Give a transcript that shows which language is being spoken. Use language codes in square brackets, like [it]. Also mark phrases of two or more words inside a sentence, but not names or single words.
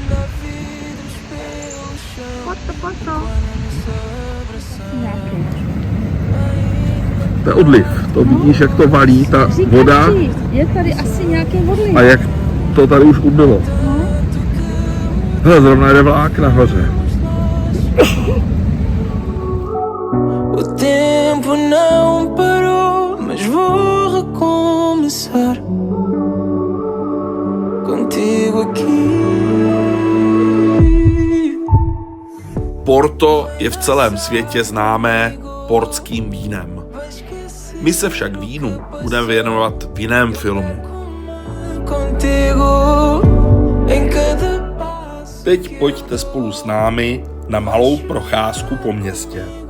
[cs] To je odliv, to vidíš, jak to valí, ta voda. Je tady asi nějaký odliv. A jak to tady už ubylo. Hele, zrovna jde vlák nahoře. [pt] O tempo não parou, mas vou recomeçar contigo aqui. [cs] Porto je v celém světě známé portským vínem. My se však vínu budeme věnovat v jiném filmu. Teď pojďte spolu s námi na malou procházku po městě.